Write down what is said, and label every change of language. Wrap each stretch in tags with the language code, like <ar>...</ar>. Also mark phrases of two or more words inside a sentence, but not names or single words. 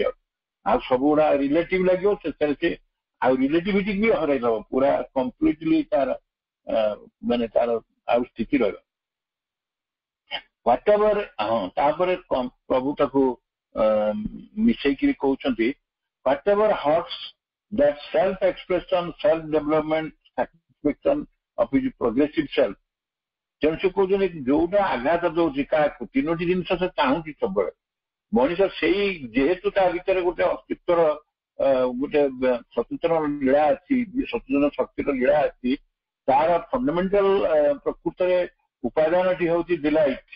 <or>ଆଉ ସବୁଗୁଡା ରିଲେଟିଭ ଲାଗିବ, ସେଥିରେ ସେ ଆଉ ରିଲେଟିଭିଟି ବି ହରାଇ ଦବ ପୁରା କମ୍ପ୍ଲିଟଲି। ତାର ମାନେ ତାର ଆଉ ସ୍ଥିତି ରହିବ ହ୍ୱାଟଏଭର। ହଁ, ତାପରେ ପ୍ରଭୁ ତାକୁ ମିଶେଇକିରି କହୁଛନ୍ତି</or> <en>whatever hurts that self-expression, self-development, satisfaction of his progressive self.</en> <or>ତେଣୁ ସେ କହୁଛନ୍ତି ଯୋଉଟା ଆଘାତ ଦଉଛି କାହାକୁ ତିନୋଟି ଜିନିଷ ସେ ଚାହୁଁଛି ସବୁବେଳେ ମଣିଷ ସେଇ ଯେହେତୁ ତା ଭିତରେ ଗୋଟେ ଅସ୍ତିତ୍ୱର ଗୋଟେ ସଚେତନ ଲୀଳା ଅଛି ସଚେତନ ଶକ୍ତିର ଲୀଳା ଅଛି ତାର ଫଣ୍ଡାମେଣ୍ଟାଲ ପ୍ରକୃତରେ ଉପାଦାନଟି ହଉଛି ଡିଲାଇଟ୍।</or>